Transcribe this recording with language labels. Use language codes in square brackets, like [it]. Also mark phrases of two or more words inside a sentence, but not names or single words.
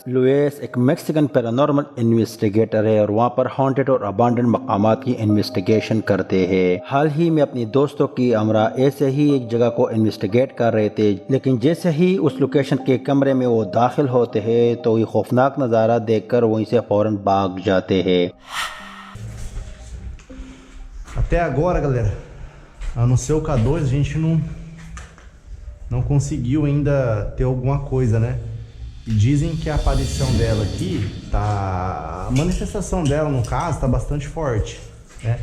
[hi] लुइस एक मैक्सिकन [en] paranormal investigator [hi] है और वहाँ पर हॉन्टेड और अबांडन मकामात की इन्वेस्टिगेशन करते हैं। हाल ही में अपनी दोस्तों की हमरा ऐसे ही एक जगह को इन्वेस्टिगेट कर रहे थे, लेकिन जैसे ही उस लोकेशन के कमरे में वो दाखिल होते हैं तो ये खौफनाक नज़ारा देखकर वहीं से फौरन भाग जाते हैं। [pt] Até agora, galera, no seu K2 a gente não conseguiu ainda ter alguma coisa, né? E dizem que a aparição dela aqui tá... A manifestação dela, no caso, tá bastante forte, né?